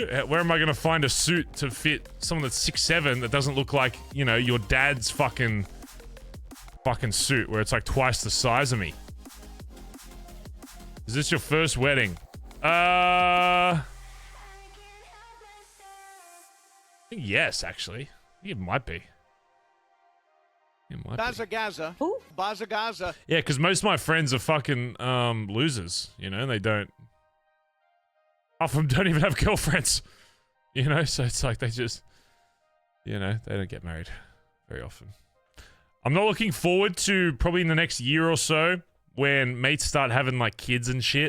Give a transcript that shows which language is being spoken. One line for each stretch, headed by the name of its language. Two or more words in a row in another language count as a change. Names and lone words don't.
English: Where am I gonna find a suit to fit someone that's 6'7" that doesn't look like, you know, your dad's fucking suit where it's like twice the size of me? Is this your first wedding? I think yes, actually. I think it might be. Bazza Gaza. Who? Bazza Gaza. Yeah, because most of my friends are fucking losers, you know, and they don't. Half of them don't even have girlfriends, you know, so it's like they just, you know, they don't get married very often. I'm not looking forward to probably in the next year or so when mates start having like kids and shit.